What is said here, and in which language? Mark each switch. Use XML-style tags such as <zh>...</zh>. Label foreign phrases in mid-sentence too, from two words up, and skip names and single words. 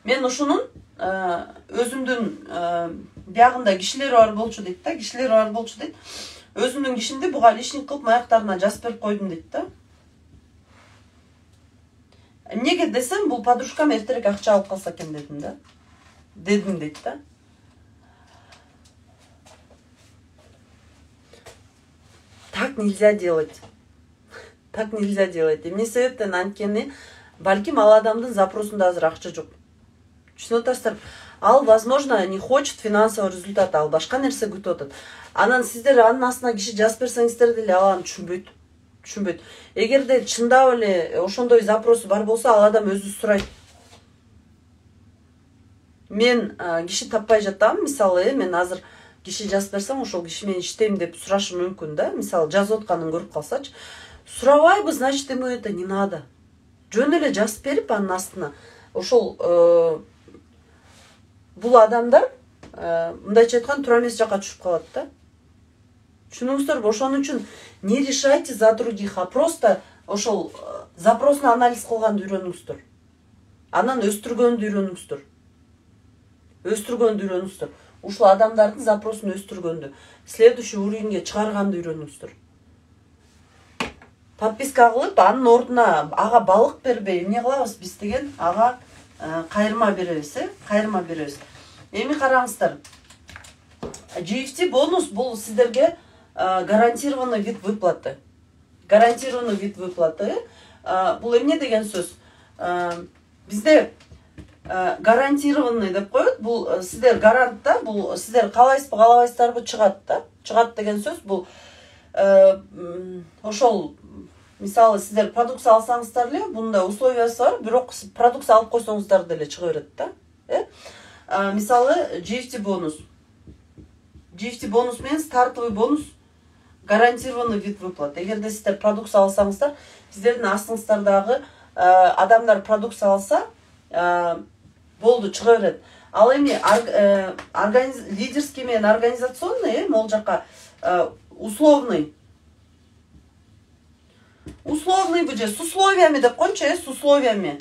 <ky>Мен ушунун өзүмдүн биягында кишилер бар болчу дейт да, кишилер бар болчу дейт. Өзүмдүн кишимди буга лишник кылып аяктарына жазып берип койдум дейт да. Эмнеге десем, бул подружкам эртерээк акча алып калса экен дедим да. Дедим дейт да.</ky> <ru>Так нельзя делать. Так нельзя делать.</ru> <ky>Эмне себептен анткени балким ал адамдын запросунда азыр акча жок. Түшүнүп атасыздар? Ал,</ky> <ru>возможно, не хочет финансовый результат,</ru> <ky>ал башка нерсе күтүп атат. Анан сиздер анын астына киши жазып берсеңиздер деле ал аны түшүнбөйт. Эгерде чындап эле ошондой запросу бар болсо, ал адам өзү сурайт. Мен киши таппай жатам, мисалы, мен азыр киши жазып берсем, ошол киши менен иштейм деп сурашы мүмкүн да. Мисалы, жазып атканын көрүп калсачы, сурабайбы,</ky> <ru>значит, ему это не надо.</ru> <ky>Жөн эле жазып берип анын астына. Ошол бул адамдар мындайча айтканда туура эмес жакка түшүп калат да. Түшүнүңүздөрбү? Ошон үчүн</ky> <ru>не решайте за других, а просто</ru> <ky>ошол запросун анализ кылганды үйрөнүңүздөр. Анан өстүргөндү үйрөнүңүздөр. Ушул адамдардын запросун өстүргөндү,</ky> <ru>следующий уровеньге</ru> <ky>чыгарганды үйрөнүңүздөр. Подписка кылып, анын ордуна ага балык бербей, эмне кылабыз биз деген, ага кайрма беребиз, кайрма беребиз. Эми караңыздар. GFT бонус бул сиздерге</ky> <ru>гарантированный вид выплаты. Гарантированный вид выплаты.</ru> <ky>Бул эмне деген сөз? Бизде гарантированный деп коет. Бул сиздер гарант да, бул сиздер каалайсызбы, каалабайсыздарбы чыгат да. Чыгат деген сөз бул ошол мисалы сиздер продукция алсаңыздар эле, бунда условиясы бар, бирок продукция алып койсоңуздар деле чыга берет да. Мисалы GFT бонус. GFT бонус менен</ky> <ru>стартовый бонус гарантированный вид выплаты.</ru> <ky>Эгерде сиздер продукция алсаңыздар, сиздердин астыңыздардагы адамдар продукция алса, болду чыга берет. Ал эми лидерский менен организационный, могул жака условный.</ky> <ru>Условный бу же с условиями</ru> <ky>деп койчу,</ky> <ru>с условиями.</ru>